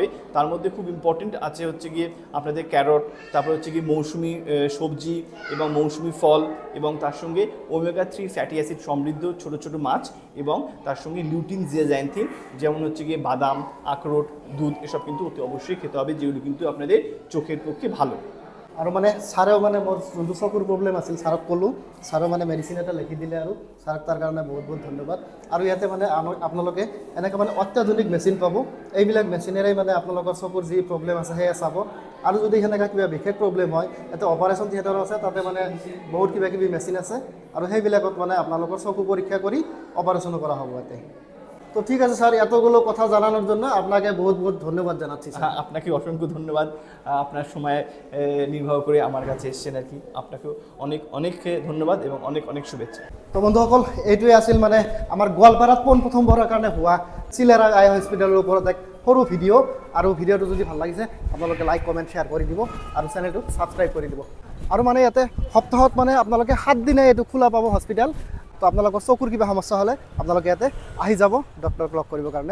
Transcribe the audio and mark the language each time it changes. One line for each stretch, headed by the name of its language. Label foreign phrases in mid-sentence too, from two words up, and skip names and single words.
Bangla: তার মধ্যে খুব ইম্পর্টেন্ট আছে হচ্ছে গিয়ে আপনাদের ক্যারট, তারপর হচ্ছে গিয়ে মৌসুমি সবজি এবং মৌসুমি ফল, এবং তার সঙ্গে
English: omega 3 fatty acid
Bangla: সমৃদ্ধ ছোট ছোট মাছ, এবং তার সঙ্গে লিউটিন জিয়াজাইন্থিন যেমন হচ্ছে গিয়ে বাদাম, আখরোট, দুধ, এসব কিন্তু অতি অবশ্যই খেতে হবে, যেগুলো কিন্তু আপনাদের চোখের পক্ষে ভালো।
Assamese: আৰু মানে ছাৰেও মানে মোৰ যোনটো চকুৰ প্ৰব্লেম আছিল ছাৰক ক'লোঁ, ছাৰেও মানে মেডিচিন এটা লিখি দিলে, আৰু ছাৰক তাৰ কাৰণে বহুত বহুত ধন্যবাদ। আৰু ইয়াতে মানে আপোনালোকে এনেকৈ মানে অত্যাধুনিক মেচিন পাব, এইবিলাক মেচিনেৰে মানে আপোনালোকৰ চকুৰ যি প্ৰব্লেম আছে সেয়া চাব। আৰু যদি সেনেকৈ কিবা বিশেষ প্ৰব্লেম হয়, ইয়াতে
English: operation theatre
Assamese: আছে, তাতে মানে বহুত কিবা কিবি মেচিন আছে, আৰু সেইবিলাকত মানে আপোনালোকৰ চকু পৰীক্ষা কৰি অপাৰেশ্যনো কৰা হ'ব ইয়াতে।
Bangla: তো ঠিক আছে স্যার, এতগুলো কথা জানানোর জন্য আপনাকে বহুত বহুত ধন্যবাদ জানাচ্ছি। হ্যাঁ, আপনাকে অসংখ্য ধন্যবাদ, আপনার সময় নির্ভর করে আমার কাছে এসেছেন আর কি। আপনাকেও অনেক অনেক ধন্যবাদ এবং অনেক অনেক শুভেচ্ছা।
Assamese: তো বন্ধুসকল, এইটোৱে আছিল মানে আমাৰ গোৱালপাৰাত পোনপ্ৰথমবাৰৰ কাৰণে হোৱা চিলেৰা আই হস্পিটেলৰ ওপৰত এক সৰু ভিডিঅ'। আৰু ভিডিঅ'টো যদি ভাল লাগিছে আপোনালোকে
English: like comment share
Assamese: কৰি দিব আৰু চেনেলটো ছাবস্ক্ৰাইব কৰি দিব। আৰু মানে ইয়াতে সপ্তাহত মানে আপোনালোকে 7 দিনে এইটো খোলা পাব হস্পিটেল। তো আপোনালোকৰ চকুৰ কিবা সমস্যা হ'লে আপোনালোকে ইয়াতে আহি যাব ডক্টৰক লগ কৰিবৰ কাৰণে।